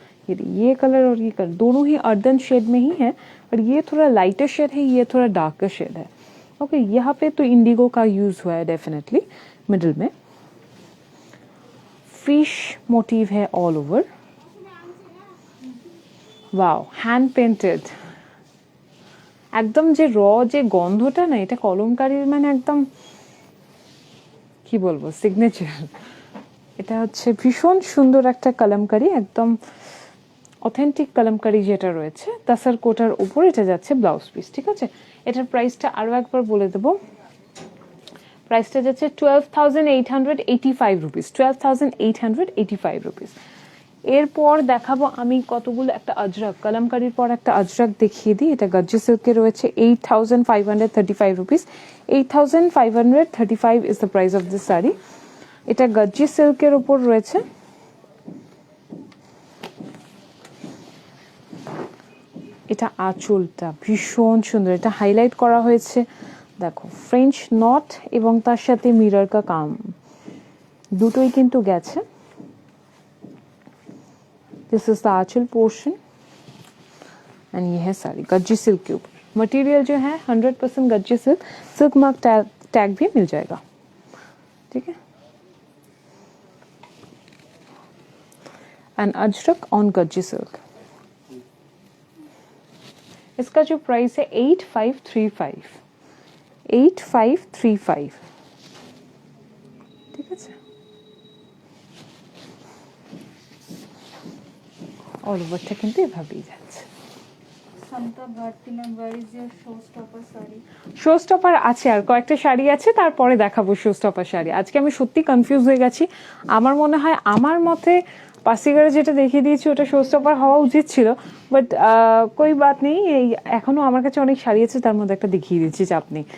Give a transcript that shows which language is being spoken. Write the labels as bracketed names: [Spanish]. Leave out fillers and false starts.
[Hindi] ये कलर और ये कलर दोनों ही अर्दन शेड में ही है, और ये थोड़ा लाइटर शेड है, ये थोड़ा डार्कर शेड है। ओके, यहाँ पे तो इंडिगो का यूज हुआ है डेफिनेटली। मिडिल में फिश मोटिव है all over. Wow, hand painted. [Bangla] একদম যে র যে গন্ধটা না, এটা কলমকারীর মানে একদম কি বলবো সিগনেচার। এটা হচ্ছে ভীষণ সুন্দর একটা কলমকারী, একদম অথেন্টিক কলমকারী যেটা রয়েছে তাসার কোটার উপর। এটা যাচ্ছে ব্লাউজ পিস, ঠিক আছে। এটার প্রাইসটা আরও একবার বলে দেবো। প্রাইসটা যাচ্ছে 12,885 rupees। 12,885 rupees। এরপর দেখাবো আমি কতগুলো, একটা আজরাক, কলমকারীর পর একটা আজরাক দেখিয়ে দিই। এটা গজ্জি সিল্কে রয়েছে। 8,535 rupees। [English] 8,535 is the price of this saree. [Bangla] এটা গজ্জি সিল্কের উপর রয়েছে। এটা আঁচলটা ভীষণ সুন্দর, এটা হাইলাইট করা হয়েছে, দেখো ফ্রেঞ্চ নট এবং তার সাথে মিরর কা কাম দুটোই কিন্তু গেছে। [English] This is the aanchal portion. [Hindi] And ये है साड़ी गज्जी सिल्क के ऊपर। मटेरियल जो है 100% Gajji silk, silk mark tag भी मिल जाएगा, ठीक है। And Ajrak on Gajji silk. इसका जो प्राइस है 8535, 8535, [Bangla] ঠিক আছে। অল ওভারটা কিন্তু এভাবেই যাচ্ছে। [English] Samta Bhartinam, where is your showstopper saree? [Bangla] Show stopper আছে, আর কয়েকটা শাড়ি আছে, তারপরে দেখাবো শো স্টপার শাড়ি। আজকে আমি সত্যি কনফিউজ হয়ে গেছি। আমার মনে হয় আমার মতে পাসিগারে যেটা দেখিয়ে দিয়েছি ওটা শো স্টপার হওয়া উচিত ছিল, বাট [Hindi] কই বাত নেই। [Bangla] এই এখনো আমার কাছে অনেক শাড়ি আছে, তার মধ্যে একটা দেখিয়ে দিচ্ছি, চাপ নেই।